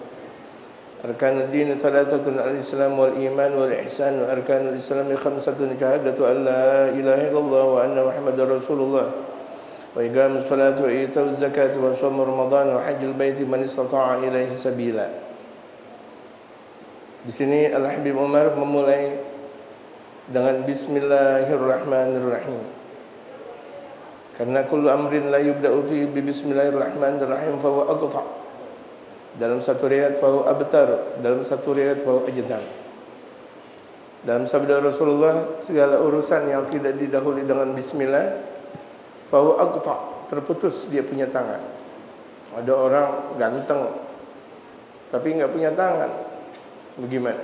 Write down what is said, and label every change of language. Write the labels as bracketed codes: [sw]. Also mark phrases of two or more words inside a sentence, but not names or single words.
[ar] أركان الدين ثلاثة الإسلام والإيمان والإحسان، وأركان الإسلام خمسة شهادة أن لا إله إلا الله وأن محمدا رسول الله وإقام الصلاة وإيتاء الزكاة وصوم رمضان وحج البيت من استطاع إليه سبيلا. [id] Di sini Al-Habib Umar memulai dengan bismillahirrahmanirrahim. Karena [ar] كل أمر لا يبدأ في ب بسم الله الرحمن الرحيم فهو أقطع'. [id] Dalam satu riwayat [ar] فهو أبتر, [id] dalam satu riwayat [ar] فهو أجذم. [id] Dalam sabda Rasulullah, segala urusan yang tidak didahului dengan bismillah [ar] فهو أقطع', [id] terputus dia punya tangan. Ada orang ganteng tapi enggak punya tangan, bagaimana?